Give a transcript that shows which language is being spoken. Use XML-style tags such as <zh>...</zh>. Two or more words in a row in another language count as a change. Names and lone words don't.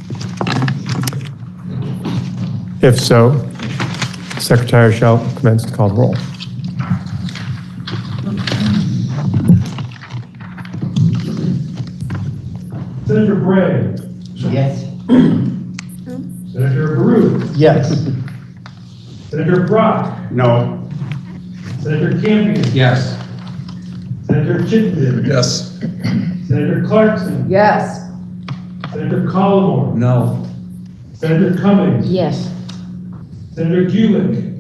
<en>If so, the Secretary shall commence to call the roll. Senator Bray. Yes. Senator Baruch. Yes. Senator Brock. No. Senator Campion. Yes. Senator Chittenden. Yes. Senator Clarkson. Yes. Senator Collmore. No. Senator Cummings. Yes. Senator Gulick.</en>